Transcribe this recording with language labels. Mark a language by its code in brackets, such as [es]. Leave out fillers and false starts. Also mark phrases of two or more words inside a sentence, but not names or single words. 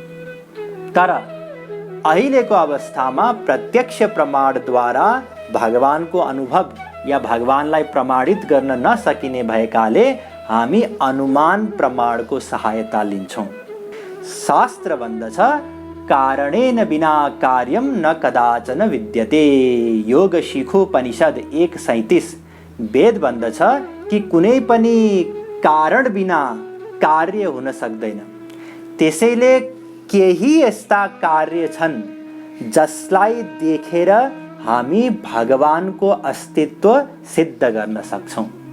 [ne] तर अहिलेको अवस्थामा प्रत्यक्ष प्रमाणद्वारा भगवानको अनुभव या भगवानलाई प्रमाणित गर्न नसकिने भएकाले हामी अनुमान प्रमाणको सहायता लिन्छौँ। शास्त्र भन्दछ, [sa] कारणेन बिना कार्यम न कदाचन विद्यते। [ne] योग शिखोपनिषद 1:37 वेद भन्दछ कि कुनै पनि कारण बिना कार्य हुन सक्दैन। त्यसैले केही यस्ता कार्य छन् जसलाई देखेर हामी भगवानको अस्तित्व सिद्ध गर्न सक्छौँ।